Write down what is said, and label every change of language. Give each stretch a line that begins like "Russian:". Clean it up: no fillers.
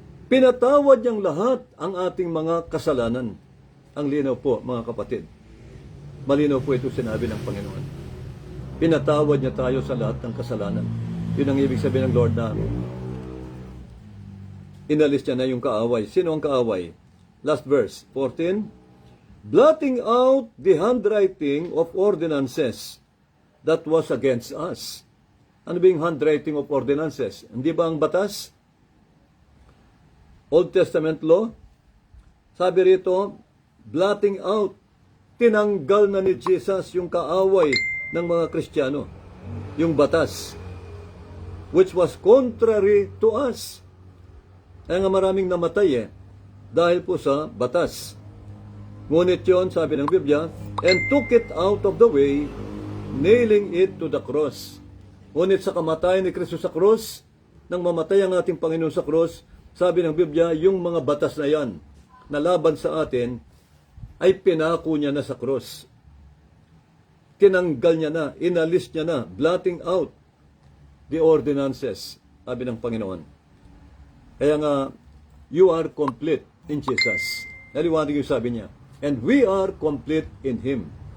Filipino: Pinatawad niyang lahat ang ating mga kasalanan. Ang linaw po, mga kapatid. Malinaw po ito sinabi ng Panginoon. Pinatawad niya tayo sa lahat ng kasalanan. Yun ang ibig sabihin ng Lord na inalis niya na yung kaaway. Sino ang kaaway? Last verse, 14.
English: Blotting out the handwriting of ordinances that was against us.
Filipino: Ano ba yung
English: handwriting of ordinances?
Filipino: Hindi ba ang batas? Old Testament law? Sabi rito,
English: blotting out.
Filipino: Tinanggal na ni Jesus yung kaaway ng mga Kristiyano, yung batas,
English: which was contrary to us.
Filipino: Kaya nga maraming namatay dahil po sa batas. Ngunit yun, sabi ng Biblia,
English: and took it out of the way, nailing it to the cross.
Filipino: Ngunit sa kamatayan ni Kristo sa cross, nang mamatay ang ating Panginoon sa cross, sabi ng Biblia, yung mga batas na yan,
English: na laban sa atin,
Filipino: ay pinako niya na sa cross. Tinanggal niya na, inalis niya na,
English: blotting out the ordinances,
Filipino: sabi ng Panginoon. Kaya nga,
English: you are complete in Jesus.
Filipino: Naliwanag yung sabi niya.
English: And we are complete in Him.